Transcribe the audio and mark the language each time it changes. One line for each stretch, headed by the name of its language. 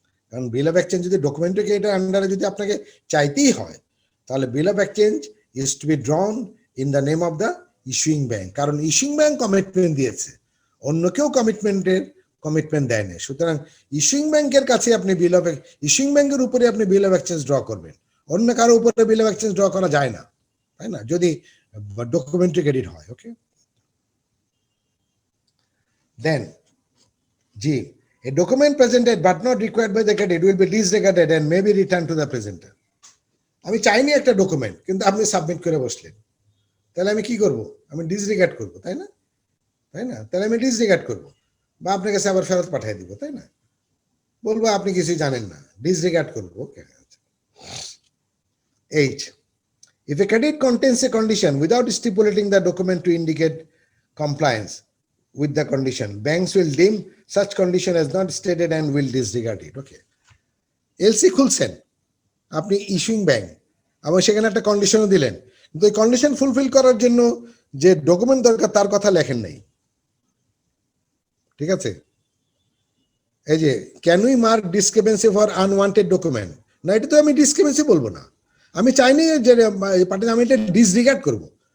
Bangla: কারণ বিল of exchange যদি ডকুমেন্টকে এটা আন্ডারে যদি আপনাকে চাইতেই হয়, তাহলে বিল of exchange
English: Is to be drawn in the name of the issuing bank.
Bangla: কারণ ইস্যুইং ব্যাংক কমিটমেন্ট দিয়েছে, অন্য কেউ কমিটমেন্ট দেয় না। সুতরাং ইস্যুইং ব্যাংকের কাছে আপনি ইস্যুইং ব্যাংকের উপরে আপনি বিল অফ এক্সচেঞ্জ ড্র করবেন, অন্য কারো উপরে বিল অফ এক্সচেঞ্জ ড্র করা যায় না, তাই না? যদি ডকুমেন্টারি ক্রেডিট হয়।
English: Okay, then G, a document presented but not required by the credit will be disregarded and may be returned to the presenter.
Bangla: আমি চাইনি একটা ডকুমেন্ট, কিন্তু আপনি সাবমিট করে বসলেন, তাহলে আমি কি করব? আমি ডিসরিগার্ড করব, তাই না? তাহলে আমি ডিসরিগার্ড করব, বা আপনার কাছে আবার ফেরত পাঠিয়ে দিব, তাই না? বলবো আপনি কিছুই জানেন না, ডিসরিগার্ড করবো।
English: Okay, 8. If a credit contains a condition without stipulating the document to indicate compliance with the condition, banks will deem such condition as not stated and will disregard it.
Bangla: Okay, LC খুলছেন আপনি issuing bank, আবার সেখানে একটা কন্ডিশনও দিলেন, কিন্তু এই condition fulfil করার জন্য যে ডকুমেন্ট দরকার তার কথা লেখেন নাই, ঠিক আছে? এই যে
English: can we mark discrepancy for unwanted document,
Bangla: না এটা তো আমি ডিসক্রিপেন্সি বলবো না, আমি চাইনি যে আমি এটা ডিসরিগার্ড করবো।